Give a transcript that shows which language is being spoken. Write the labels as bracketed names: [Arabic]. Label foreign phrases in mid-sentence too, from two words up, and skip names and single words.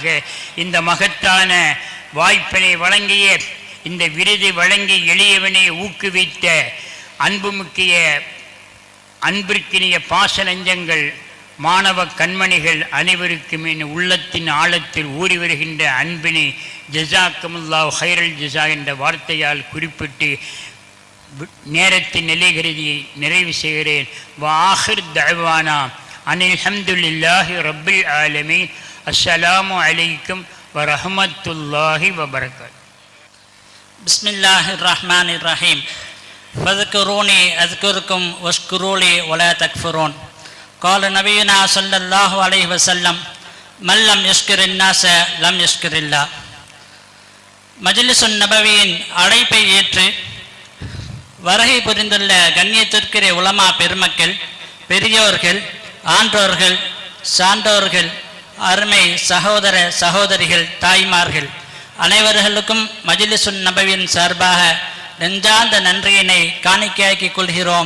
[Tamil] இந்த மகத்தான வாய்ப்பினை வழங்கிய, இந்த விருது வழங்கி எளியவனை ஊக்குவித்த அன்புமுக்கிய அன்பிற்கினிய பாச நெஞ்சங்கள் மாணவ கண்மணிகள் அனைவருக்கும் என் உள்ளத்தின் ஆழத்தில் ஊறி வருகின்ற அன்பினை [Arabic] جزاكم الله خير الجزاء [Tamil] என்ற வார்த்தையால் குறிப்பிட்டு நேரத்தின் நிலைகருதியை நிறைவு செய்கிறேன். [Arabic] وآخر دعوانا أن الحمد لله رب العالمين. السلام عليكم ورحمة الله وبركاته. بسم الله الرحمن الرحيم. ஃபذكروني أذكركم واشكروا لي ولا تكفرون. قال نبينا صلى الله عليه وسلم من لم يشكر الناس لم يشكر الله. [Tamil] மஜ்லிஸுன் நபவியின் அழைப்பை ஏற்று வருகை புரிந்துள்ள கண்ணியத்திற்குரிய உலமா பெருமக்கள், பெரியோர்கள், ஆன்றோர்கள், சான்றோர்கள், அருமை சகோதர சகோதரிகள், தாய்மார்கள் அனைவர்களுக்கும் மஜ்லிஸுன் நபவியின் சார்பாக நெஞ்சார்ந்த நன்றியினை காணிக்கையாக்கிக் கொள்கிறோம்.